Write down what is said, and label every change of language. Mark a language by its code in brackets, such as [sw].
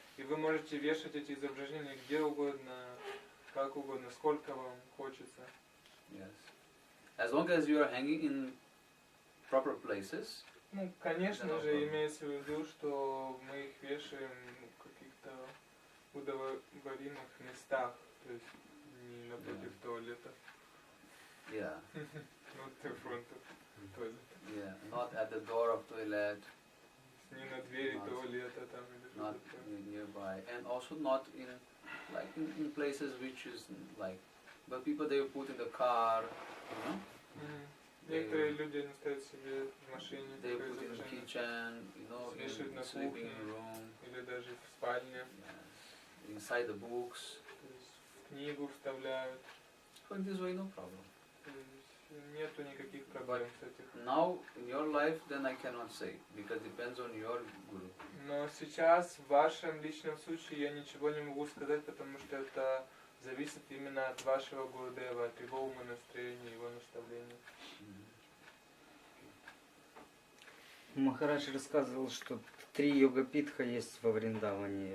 [ru] И вы можете вешать эти изображения где угодно, как угодно, сколько вам хочется. [en] Yes. As long as you are hanging in proper places. [ru] Ну, конечно же, имеется в виду, что мы их вешаем в каких-то удовлетворимых местах, то есть не напротив туалета. [en] Yeah. Not in front of toilet. Yeah. Not at the door of toilet. [ru] Не на двери туалета там или [en] Not nearby, and also not in like in places which is like, but people they put in the car, you know. [ru] Некоторые люди ставят себе в машине, [en] they put in the kitchen, you know, in sleeping room, [ru] или даже в спальне. [en] Yes. Inside the books. [ru] То есть в книгу вставляют. [en] So in this way, no problem. [ru] Нету никаких проблем с этим. [en] Now in your life, then I cannot say because depends on your guru. [ru] Но сейчас в вашем личном случае я ничего не могу сказать, потому что это зависит именно от вашего Гурудева, от его умонастроения, его наставления. Махарадж рассказывал, что 3 йога-питха есть во Вриндаване.